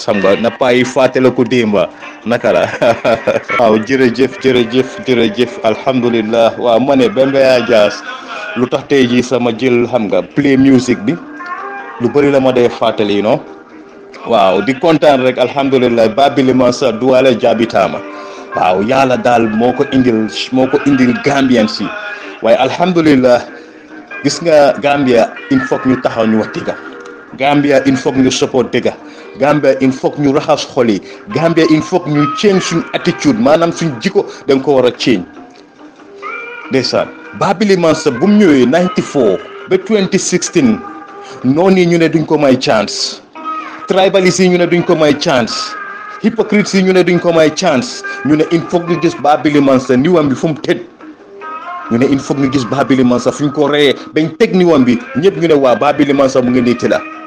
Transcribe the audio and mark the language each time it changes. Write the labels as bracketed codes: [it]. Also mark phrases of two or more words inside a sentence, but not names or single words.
[wo] xam nga na paa yi fàttale ko démba naka la waaw jërëjëf alhamdulillah waaw ma ne Bembeya Jazz lu tax tey jii sama jël xam nga [en] play music [wo] bi lu bëri la ma dee fàttali no waaw di kontaan rek alhamdulillah Babili Mansa duwale jabitaama waaw yàlla daal moo ko indil Gambien si waaye alhamdulillah gis nga Gambia [fr] il faut [wo] ñu taxaw ñu wax dëgg Gambia [fr] il faut [wo] ñu support dëgg Gambia [fr] il faut [wo] ñu raxas xol yi Gambia [fr] il faut [wo] ñu change suñ attitude maanaam suñ jikko dañ ko war a change ndeysaan Babili Mansa bu mu ñëwee 94 ba 2016 noonu ñu ne duñ ko may chance tribalistes yi ñu ne duñ ko may chance hypocrites yi ñu ne duñ ko may chance ñu ne [fr] il faut [wo] ñu gis Babili Mansa niwam bi fu mu tëdd ñu ne [fr] il faut [wo] ñu gis Babili Mansa fu ñu ko reyee bañ teg niwam bi ñëpp ñu ne waa Babili Mansa mu ngi nii tëdda